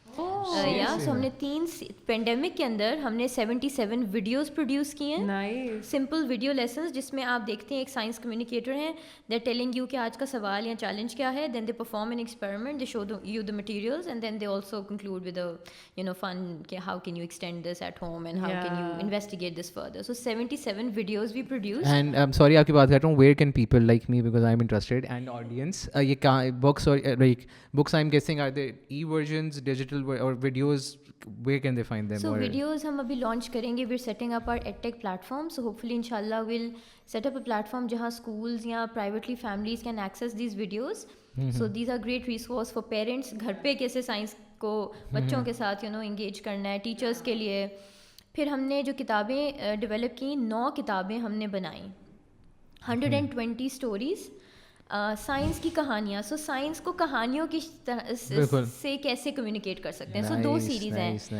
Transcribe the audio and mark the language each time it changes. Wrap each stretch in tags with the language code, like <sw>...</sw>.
<ur>سو ہم نے 3 پینڈیمک کے اندر ہم نے 77 ویڈیوز پروڈیوس کیے ہیں,</ur> <en>simple video lessons,</en> <ur>جس میں آپ دیکھتے ہیں ایک سائنس کمیونیکیٹر ہیں,</ur> <en>they are telling you</en> <ur>کہ آج کا سوال یا چیلنج کیا ہے,</ur> <en>Then they perform an experiment, they show you the materials, and then they also conclude with fun کہ how can you extend this at home and how can you investigate this further. So 77 videos we produce. And sorry</en> <ur>آپ کی بات کر رہا ہوں,</ur> <en>Where can people like me because I am interested and audience, یہ books اور like books I am guessing are they e versions digital اور videos, where can they find them? So videos</en> <ur>ہم ابھی لانچ کریں گے.</ur> <en>we're setting up our edtech platform, so hopefully inshallah we'll set up a platform جہاں schools یا privately families can access these videos. So these are great resource for parents,</en> <ur>گھر پہ کیسے science کو بچوں کے ساتھ انگیج کرنا ہے, ٹیچرس کے لیے. پھر ہم نے جو کتابیں ڈیولپ کی, 9 کتابیں ہم نے بنائیں, 120 اسٹوریز, سائنس کی کہانیاں. سو سائنس کو کہانیوں کی سے کیسے کمیونیکیٹ کر سکتے ہیں. سو 2 سیریز ہیں.</ur>